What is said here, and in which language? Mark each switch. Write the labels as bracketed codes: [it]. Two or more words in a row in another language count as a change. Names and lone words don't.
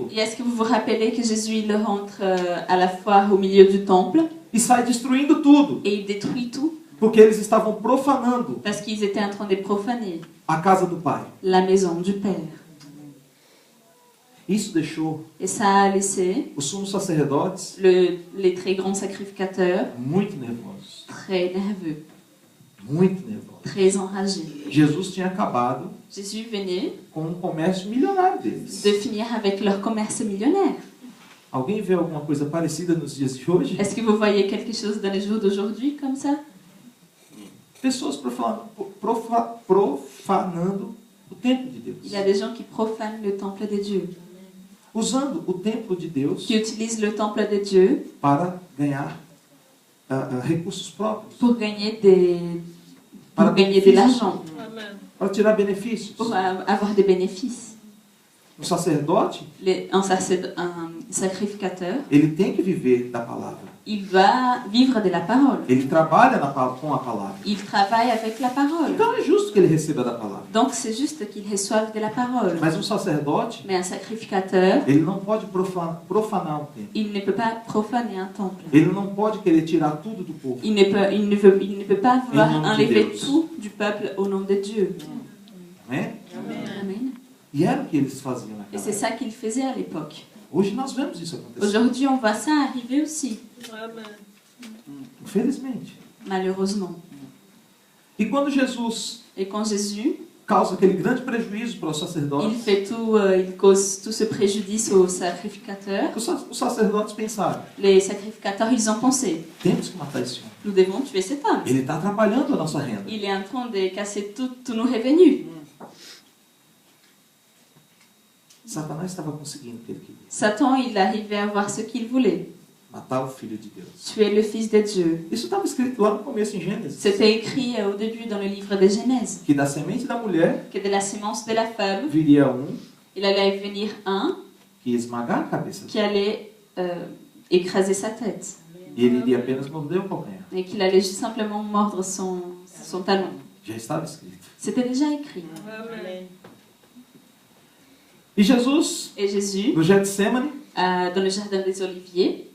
[fr] Et est-ce que vous vous rappelez que Jésus il rentre à la foire au milieu du temple [pt] e sai destruindo tudo, [fr] et il détruit tout [pt] porque eles estavam profanando [fr] parce qu'ils étaient en train de profaner [pt] a casa do Pai. [fr] la maison du Père. [pt] Isso deixou [fr] Et ça a laissé [pt] os sumos sacerdotes [fr] les très grands sacrificateurs [pt] muito nervosos. [fr] très nerveux, [pt] Muito nervosos. [fr] très enragés. [pt] Jesus tinha acabado [fr] Jésus venait [pt] com comércio milionário deles. [fr] de finir avec leur commerce millionnaire. [pt] Alguém vê alguma coisa parecida nos dias de hoje? [fr] Est-ce que vous voyez quelque chose dans les jours d'aujourd'hui comme ça? [pt] Pessoas profanando o templo de Deus. [fr] Il y a des gens qui profanent le temple de Dieu, [pt] Usando o templo de Deus [fr] qui utilisent le temple de Dieu [pt] para ganhar recursos próprios, [fr] pour gagner de [pt] benefícios, [fr] l'argent, [pt] para tirar benefícios. [fr] pour avoir des bénéfices. [pt] O sacerdote, [fr] Un sacrificateur, [pt] ele tem que viver da palavra. [fr] il va vivre de la parole. [pt] Ele trabalha com a palavra. [fr] Il travaille avec la parole. [pt] Então é justo que ele receba da palavra. [fr] Donc c'est juste qu'il reçoive de la parole. [pt] Mas um sacerdote, [fr] Mais un sacrificateur, [pt] ele não pode profanar o templo. [fr] il ne peut pas profaner un temple. [pt] Ele não pode querer tirar tudo do povo. [fr] Il ne peut pas vouloir nom de enlever [pt] Deus. [fr] tout du peuple au nom de Dieu. [pt] Né? [fr] Amen. [pt] E era o que eles faziam [fr] Et [pt] naquela [fr] c'est [pt] época. [fr] ça qu'il faisait à l'époque. [pt] Hoje nós vemos isso acontecer. [fr] Aujourd'hui, on voit ça arriver aussi, [pt] Infelizmente. [fr] malheureusement. [pt] E quando Jesus [fr] Et quand Jésus, [pt] causa aquele grande prejuízo para os sacerdotes, [fr] il cause tout ce préjudice aux sacrificateurs, [pt] os sacerdotes pensaram, [fr] les sacrificateurs, ils ont pensé, [pt] temos que matar esse homem. [fr] nous devons tuer cet homme. [pt] Ele está atrapalhando a nossa renda. [fr] Il est en train de casser tous nos revenus. [pt] Satanás estava conseguindo o que ele queria. [fr] Satan, il arrivait à avoir ce qu'il voulait, [pt] Matar o Filho de Deus. [fr] tuer le Fils de Dieu. [pt] Isso estava escrito lá no começo em Gênesis. [fr] C'était écrit au début dans le livre de Genèse, [pt] Que da semente da mulher [fr] que de la sémence de la femme, [pt] viria [fr] il allait venir un [pt] que ia esmagar a cabeça dele. [fr] qui allait écraser sa tête, [pt] E ele iria apenas morder o calcanhar. [fr] et qu'il allait juste simplement mordre son talon. [pt] Já estava escrito. [fr] C'était déjà écrit. [pt] E Jesus, [fr] Et Jésus, [pt] no Getsemane, [fr] dans le jardin des Oliviers,